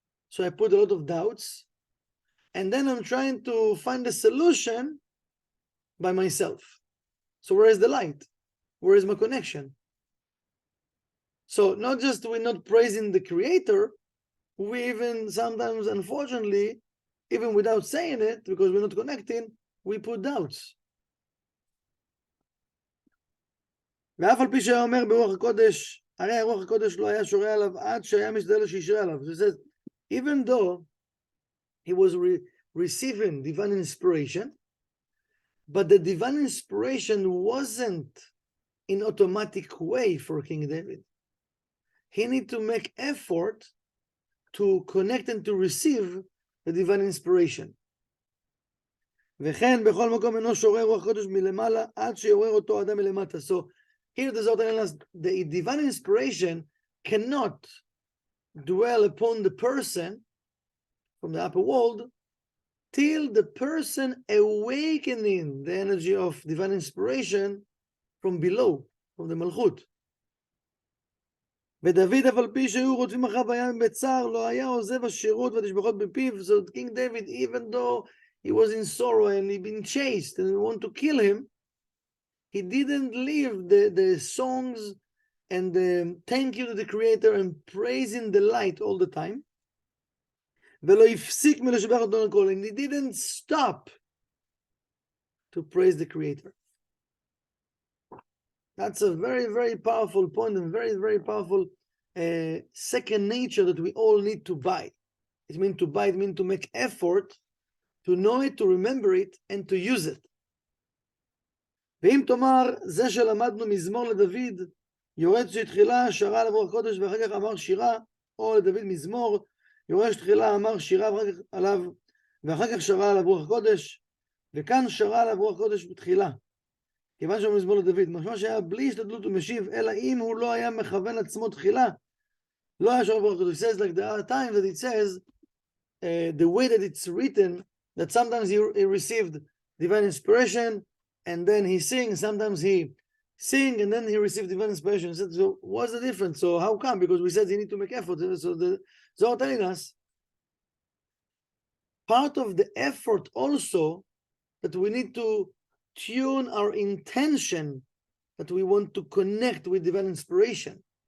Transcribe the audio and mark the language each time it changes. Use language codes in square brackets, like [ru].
[en] So I put a lot of doubts. And then I'm trying to find a solution by myself. So where is the light? Where is my connection? So not just we're not praising the Creator, we even sometimes, unfortunately, even without saying it, because we're not connecting, we put doubts. [he] ואף על פי שהיה אומר ברוח הקודש, הרי הרוח הקודש לא היה שורה עליו עד שהיה משתדל שישרה עליו. [en] So it says, even though he was receiving divine inspiration, but the divine inspiration wasn't in automatic way for King David. He need to make effort to connect and to receive the divine inspiration. [he] וכן בכל מקום אינו שורה רוח הקודש מלמעלה עד שיעורר אותו אדם מלמטה. [en] So here the Zohar telling us the divine inspiration cannot dwell upon the person from the upper world till the person awakening the energy of divine inspiration from below, from the Malchut. [he] ודוד אף על פי שהיו רודפים אחריו היה בצער, לא היה עוזב השירות והתשבחות בפיו. [en] So King David, even though he was in sorrow and he been chased and we want to kill him, he didn't leave the songs and the thank you to the Creator and praising the light all the time. [he] ולא הפסיק מלשבח אותו לכל, [en] and he didn't stop to praise the Creator. That's a very, very powerful point and very, very powerful second nature that we all need to buy. It means to buy, it means to make effort to know it, to remember it, and to use it. [he] ואם תאמר, זה שלמדנו מזמור לדוד, יורד שתחילה שרה על רוח הקודש ואחר כך אמר שירה, או לדוד מזמור, יורד שתחילה אמר שירה ואחר כך שרה עליו רוח הקודש, וכאן שרה עליו רוח הקודש בתחילה. כיוון שהוא מזמור לדוד, משמע שהיה בלי השתדלות ומשיב, אלא אם הוא לא היה מכוון עצמו תחילה, לא היה שרה רוח הקודש. [en] It says like there are times that it says, the way that it's written, that sometimes he received divine inspiration, and then he sings, sometimes he sing, and then he received divine inspiration. So what's the difference? So how come? Because we said he need to make effort. So the Zohar telling us, part of the effort also, that we need to tune our intention, that we want to connect with divine inspiration.